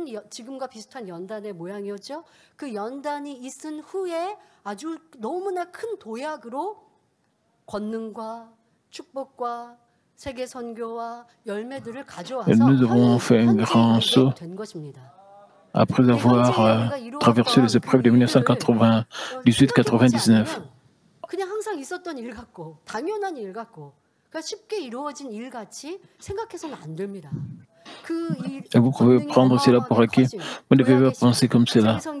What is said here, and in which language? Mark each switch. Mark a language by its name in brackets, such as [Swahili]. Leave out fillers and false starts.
[Korean] 지금과 비슷한 연단의 모양이었죠. 그 연단이 있은 후에 아주 너무나 큰 도약으로 권능과 축복과 세계 선교와 열매들을 가져와서 [French] nous avons fait un grand saut après avoir traversé les épreuves de 1998-99. [Korean] 그냥 항상 있었던 일 같고 당연한 일 같고 그러니까 쉽게 이루어진 일 같이 생각해서는 안 됩니다. [French] Et vous pouvez prendre cela pour acquis. Vous ne devez pas penser comme cela.